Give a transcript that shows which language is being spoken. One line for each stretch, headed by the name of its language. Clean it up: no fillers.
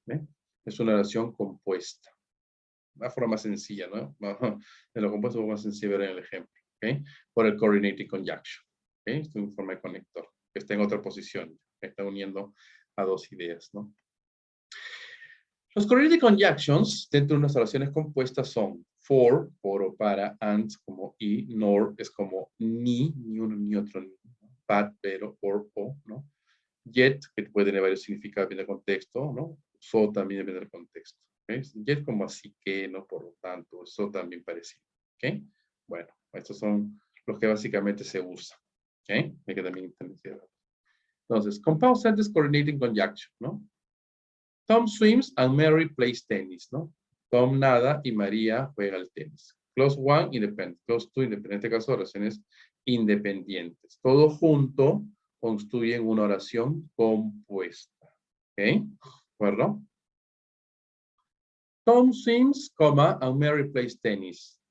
Spanish: ¿Eh? Es una oración compuesta. Una forma más sencilla, ¿no? En lo compuesto es más sencillo ver en el ejemplo. ¿Ok? Por el
English: coordinating conjunction.
Spanish: ¿Ok? Esto es un forma de conector. Que está en otra posición. Que está uniendo a dos ideas, ¿no? Los coordinating conjunctions dentro de unas oraciones compuestas son for, por o para, and como y, nor es como ni uno ni otro, ni, but, pero, or, o, ¿no? Yet, que puede tener varios significados depende del contexto, ¿no? So también depende del contexto. ¿Okay? Yet como así que, ¿no? Por lo tanto, so también parecido. ¿Ok? Bueno, estos son los que básicamente se usan. ¿Ok? Hay que también entender. Entonces,
English: compound sentence coordinating conjunction,
Spanish: ¿no?
English: Tom swims and Mary plays tennis,
Spanish: ¿no? Tom nada y María juega al tenis.
English: Clause one, independent. Clause two,
Spanish: independiente. En este caso, oraciones independientes. Todo junto construyen una oración compuesta. ¿Ok? ¿De acuerdo?
English: Tom swims, coma, and Mary plays tennis.